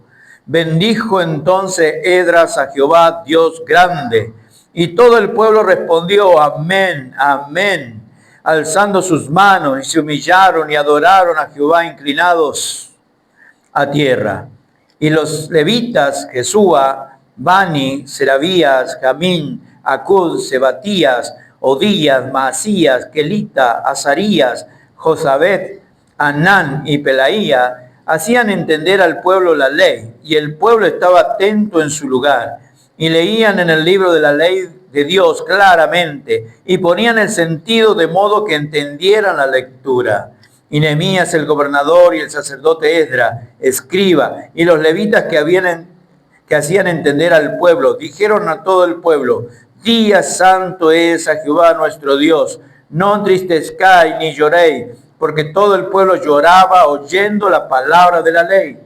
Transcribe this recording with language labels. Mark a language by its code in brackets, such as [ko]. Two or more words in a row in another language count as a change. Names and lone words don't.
[es] Bendijo entonces Esdras a Jehová, Dios grande. Y todo el pueblo respondió, amén, amén, alzando sus manos, y se humillaron y adoraron a Jehová inclinados a tierra. Y los levitas, Jesúa, Bani, Serabías, Jamín, Acud, Sebatías, Odías, Maasías, Kelita, Azarías, Josabet, Anán y Pelaía, hacían entender al pueblo la ley, y el pueblo estaba atento en su lugar, y leían en el libro de la ley de Dios claramente, y ponían el sentido de modo que entendieran la lectura. Y Nehemías el gobernador y el sacerdote Esdra, escriba, y los levitas que hacían entender al pueblo, dijeron a todo el pueblo, día santo es a Jehová nuestro Dios, no entristezcáis ni lloréis, porque todo el pueblo lloraba oyendo la palabra de la ley.